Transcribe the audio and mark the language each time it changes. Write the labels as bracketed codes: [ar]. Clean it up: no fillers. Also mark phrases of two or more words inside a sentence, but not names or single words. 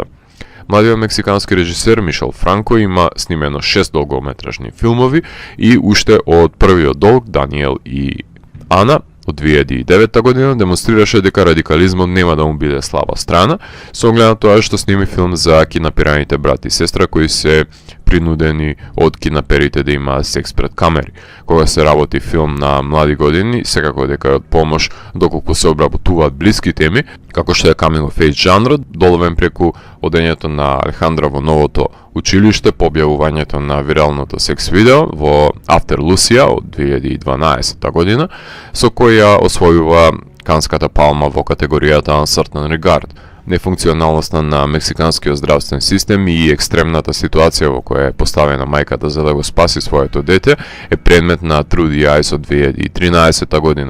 [mk] Младиот мексикански режисер Мишел Франко има снимено 6 долгометражни филмови и уште од првиот долг Даниел и Ана од 2009 година демонстрираше дека радикализмот нема да му биде слаба страна, со оглед на тоа што сними филм за кинапираните брат и сестра кои се принудени од кинаперите да имаат секс пред камери. Кога се работи филм на млади години, секако дека од помош доколку се обработуваат блиски теми, како што е [en] coming of age [mk] жанрот, доловен преку одењето на Алехандра во новото училиште по објавувањето на виралното секс видео во After Lucia од 2012 година, со која освојува Канската палма во категоријата Uncertain Regard. Нефункционалноста на мексиканскиот здравствен систем и екстремната ситуација во која е поставена мајката за да го спаси своето дете е предмет на Through the Eyes од 2013 година.